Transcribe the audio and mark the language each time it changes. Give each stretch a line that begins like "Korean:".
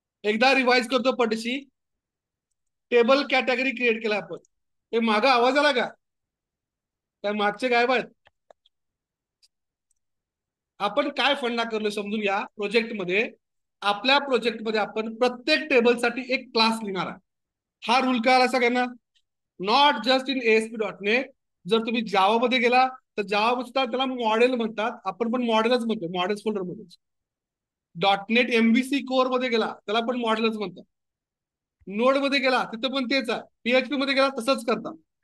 Marathi: एकदा रिवाइज करतो पटशी. Table category create केला आपण. हे मागा आवाज आला का? त्या मागचे गायब आहेत. आपण काय फंडा करलो समजून या. प्रोजेक्ट मध्ये, आपल्या प्रोजेक्ट मध्ये आपण प्रत्येक टेबलसाठी एक क्लास लिहिणार आहे. हा रूल काय आला सगळ्यांना?
English: Not just in ASP dot net.
Marathi: जर तुम्ही जावा मध्ये गेला तर जावा मध्ये त्याला मॉडेल म्हणतात, आपण पण मॉडेलच म्हणतो, मॉडेल्स फोल्डर मध्ये. डॉट नेट एमव्हीसी कोर मध्ये गेला त्याला पण मॉडेलच म्हणतात. नोड मध्ये गेला तिथं पण तेच आहे. पीएचपी मध्ये गेला तसंच करतात.